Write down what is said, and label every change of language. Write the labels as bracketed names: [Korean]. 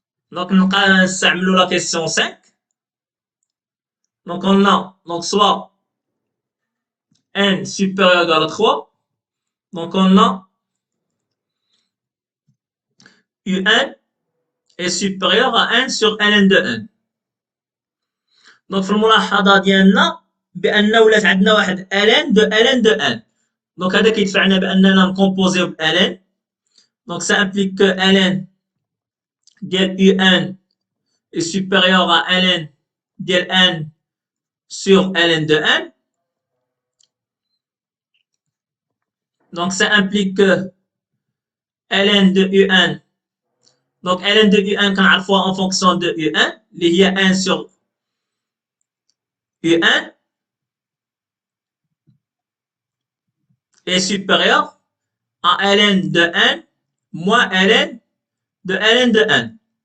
[French] Donc, nous allons la question 5. Donc, on a donc soit n supérieur ou égal à 3. Donc, on a un est supérieur à 1 sur ln de n. [Arabic] Donc, في الملاحظة ديالنا بأن ولات عندنا واحد ln de n. Donc, هذا كيدفعنا بأننا نكومبوزيو ب ln. [French] Donc, ça implique que ln ديال un est supérieur à ln ديال n sur ln de n. Donc, ça implique que ln de un, donc ln de un [Arabic] كنعرفوها [French] en fonction de un [Arabic] اللي هي [French] 1 sur un est supérieur à ln de n moins ln de n.